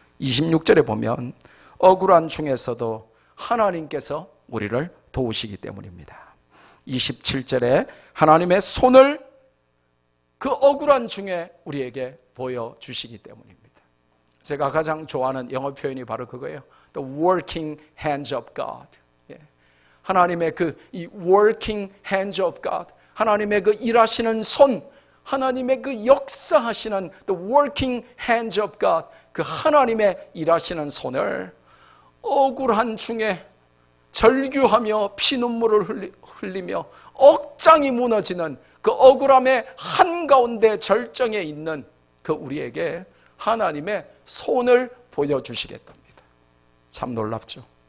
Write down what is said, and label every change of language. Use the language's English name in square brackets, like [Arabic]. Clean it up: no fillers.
[Korean] 26절에 보면 억울한 중에서도 하나님께서 우리를 도우시기 때문입니다. 27절에 하나님의 손을 그 억울한 중에 우리에게 보여주시기 때문입니다. 제가 가장 좋아하는 영어 표현이 바로 그거예요. [English] The working hands of God. [Korean] 하나님의 이 [English] working hands of God, [Korean] 하나님의 그 일하시는 손, 하나님의 그 역사하시는 [English] the working hands of God, [Korean] 그 하나님의 일하시는 손을 억울한 중에 절규하며 피눈물을 흘리며 억장이 무너지는 그 억울함의 한가운데 절정에 있는 그 우리에게 하나님의 손을 보여주시겠답니다. 참 놀랍죠.